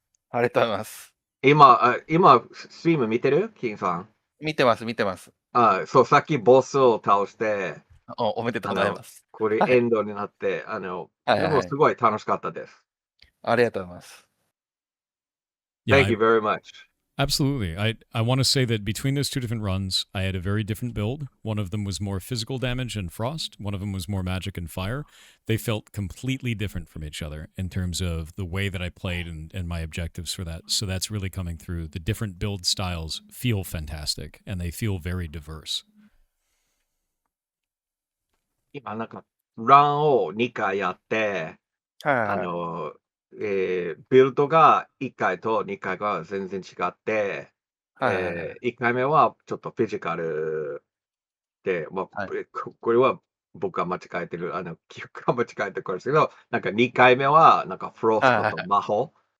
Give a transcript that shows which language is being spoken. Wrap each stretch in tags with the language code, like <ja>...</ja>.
<ja>ありがとうございます。今、ストリーム見てるキンさん。見てます。そう、さっきボスを倒して、おめでとうございます。これエンドになって、でもすごい楽しかったです。ありがとうございます。</ja> <en>Yeah, Thank you very much. Absolutely. I want to say that between those 2 different runs, I had a very different build. One of them was more physical damage and frost. One of them was more magic and fire. They felt completely different from each other in terms of the way that I played and my objectives for that. So that's really coming through. The different build styles feel fantastic, and they feel very diverse.</en> <ja>今ランを2回やって、ビルドが1回と2回が全然違って、1回目はちょっとフィジカルで、これは僕が間違えてる、記憶が間違えてるからですけど、2回目はフロストと魔法</ja>